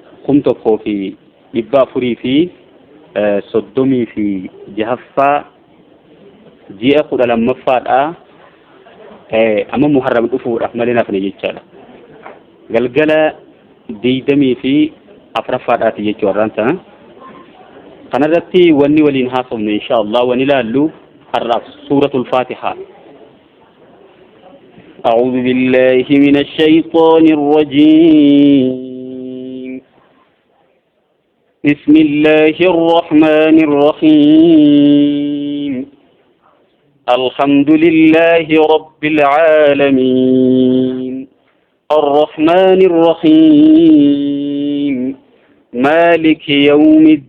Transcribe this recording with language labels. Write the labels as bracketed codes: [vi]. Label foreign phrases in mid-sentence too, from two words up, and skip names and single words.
[om] 1436 ji'a 12ffaadha amma muharram dhufuudhaaf malee nafne jechaadha galgala diidamii fi afraffaadhaati jechuu warraan sana kanarratti wanni waliin haasofnu inshaallah wani laallu har'aaf [ar] سورة الفاتحة أعوذ بالله من الشيطان الرجيم بسم الله الرحمن الرحيم الحمد لله رب العالمين الرحمن الرحيم مالك يوم